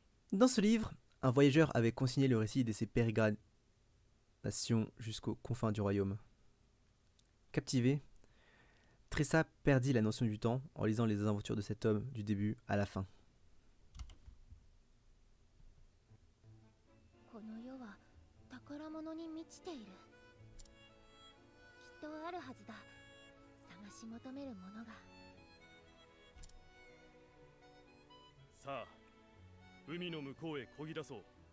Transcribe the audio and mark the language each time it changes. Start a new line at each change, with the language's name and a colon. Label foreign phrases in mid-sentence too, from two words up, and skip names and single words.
French: Dans ce livre, un voyageur avait consigné le récit de ses pérégrinations jusqu'aux confins du royaume. Captivé, Tressa perdit la notion du temps en lisant les aventures de cet homme du début à la fin.
Japanese: この世は宝物に満ちている。きっとあるはずだ。探し求めるものが。さあ海の向こうへ漕ぎ出そう。